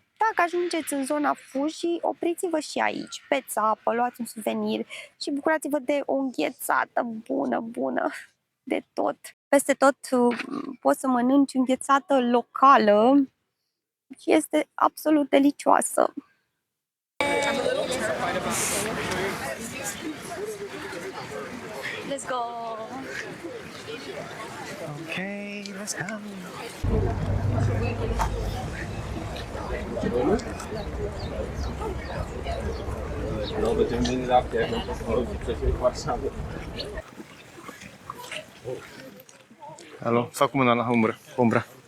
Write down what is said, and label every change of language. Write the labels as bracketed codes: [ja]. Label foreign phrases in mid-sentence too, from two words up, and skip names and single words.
[ro] Dacă ajungeți în zona Fuji, opriți-vă și aici, beți apă, luați un suvenir și bucurați-vă de o înghețată bună, de tot. Peste tot poți să mănânci înghețată locală și este absolut delicioasă. [en] Let's go! Okay, let's go. [ro] Alo, fac mâna la umbra.